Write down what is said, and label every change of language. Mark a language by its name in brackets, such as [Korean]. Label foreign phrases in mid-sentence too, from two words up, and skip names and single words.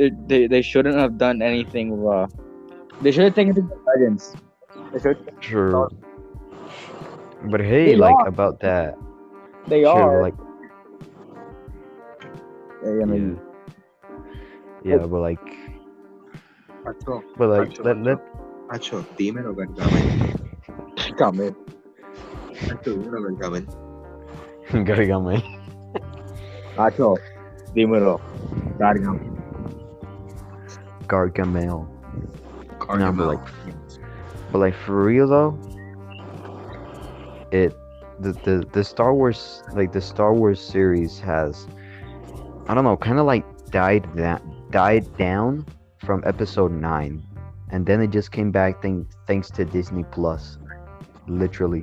[English] They shouldn't have done anything. They should have taken the legends. They should. Sure. But hey, They like are. about that. They Sure, are. like I mean, yeah, but like, Acho, let [Spanish] Acho, dime lo Gargamel. [English] come [Spanish] Acho, dime lo Gargamel. [English] Gargamel. [Spanish] Acho, dímelo. Gargam. [English] Gargamel. No, Gargamel. But like for real though, the Star Wars, like the Star Wars series has, I don't know, kind of like died down from episode 9, and then it just came back thanks to Disney Plus, literally.